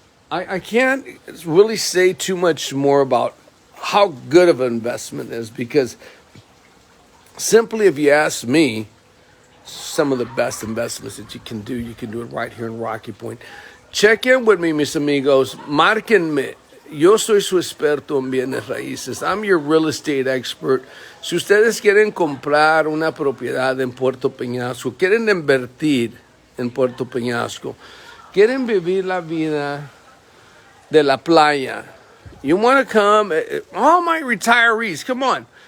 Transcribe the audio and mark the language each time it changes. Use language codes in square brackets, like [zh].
[en] I can't really say too much more about how good of an investment is, because simply, if you ask me, some of the best investments that you can do it right here in Rocky Point. Check in with me, [es] mis amigos. Márquenme. Yo soy su experto en bienes raíces. [en] I'm your real estate expert. [es] Si ustedes quieren comprar una propiedad en Puerto Peñasco, quieren invertir en Puerto Peñasco, quieren vivir la vida de la playa, [en] you want to come, all my retirees, come on.